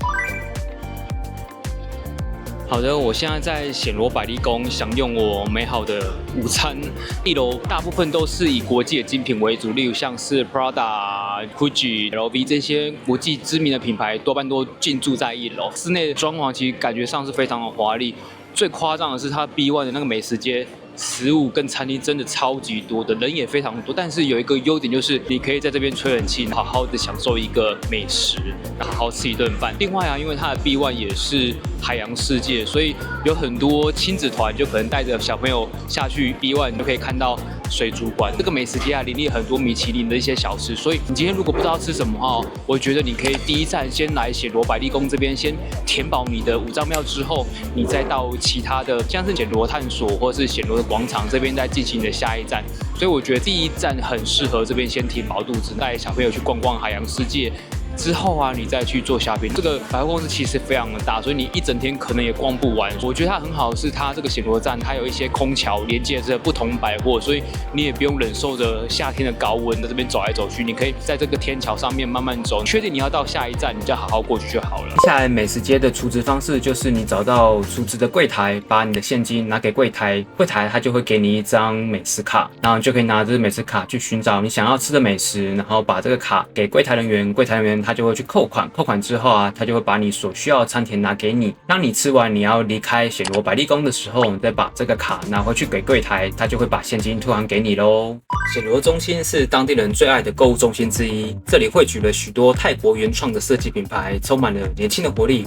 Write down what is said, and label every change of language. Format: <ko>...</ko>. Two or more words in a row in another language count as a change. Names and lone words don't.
<zh>好的，我現在在顯羅百麗宮享用我美好的午餐。1樓大部分都是以國際的精品為主，例如像是 Prada、Gucci、LV 這些國際知名的品牌，多半都進駐在1樓。室內的裝潢其實感覺上是非常的華麗。最誇張的是它 B1 的那個美食街，食物跟餐廳真的超級多的，人也非常多。但是有一個優點就是你可以在這邊吹冷氣，好好的享受一個美食，好好吃一頓飯。另外啊，因為它的 B1 也是海洋世界，所以有很多親子團就可能帶着小朋友下去B1，你就可以看到水族館。這個美食街林立很多米其林的一些小吃，所以你今天如果不知道吃什麼哈，我覺得你可以第一站先來顯羅百麗宮這邊先填飽你的五臟廟之後，你再到其他的像是顯羅探索或是顯羅的廣場這邊再進行你的下一站。所以我覺得第一站很適合這邊先填飽肚子，帶小朋友去逛逛海洋世界。之後啊，你再去做 shopping。这個百貨公司其實非常的大，所以你一整天可能也逛不完。我覺得它很好的是它這個顯羅站，它有一些空橋連接着不同百貨，所以你也不用忍受着夏天的高溫在這邊走來走去，你可以在這個天橋上面慢慢走。確定你要到下一站，你就好好過去就好了。接下來美食街的儲值方式就是你找到儲值的櫃檯，把你的現金拿給櫃檯，櫃檯它就會給你一張美食卡，然後你就可以拿着美食卡去尋找你想要吃的美食，然後把這個卡給櫃檯人員，櫃檯人員他就會去扣款，扣款之後啊，他就會把你所需要的餐點拿給你。當你吃完你要離開顯羅百麗宮的時候，你再把這個卡拿回去給櫃檯，他就會把現金退還給你嘍。顯羅中心是當地人最愛的購物中心之一，這裡匯聚了許多泰國原創的設計品牌，充滿了年輕的活力。</zh>